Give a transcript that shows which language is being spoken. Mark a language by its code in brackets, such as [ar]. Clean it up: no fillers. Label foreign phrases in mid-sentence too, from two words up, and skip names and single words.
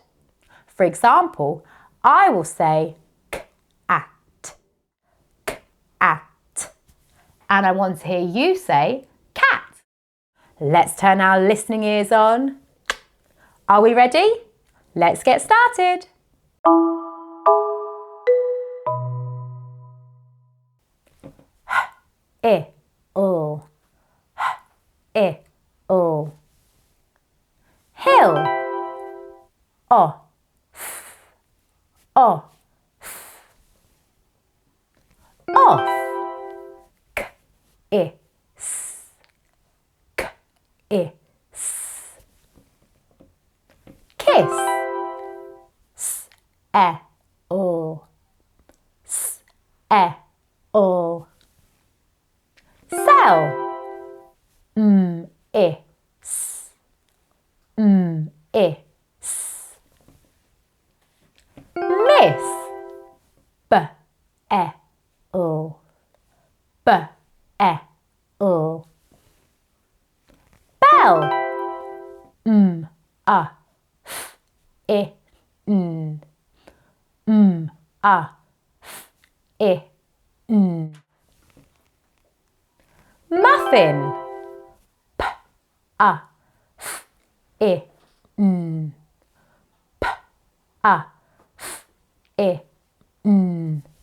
[en] For example, I will say at, and I want to hear you say cat. Let's turn our listening ears on. Are we ready? Let's get started. I, o, I, o. Hill, o, f, o, f. Off, k, I, s, k, I, s. Kiss, s, e, o, s, e, o. Sell, I, s, I, s. Miss, b, e, o, b, e, o. Bell, a, f, I, n, a, f, I, n. Muffin, p, a, f, I, n, p, a, f, I, n.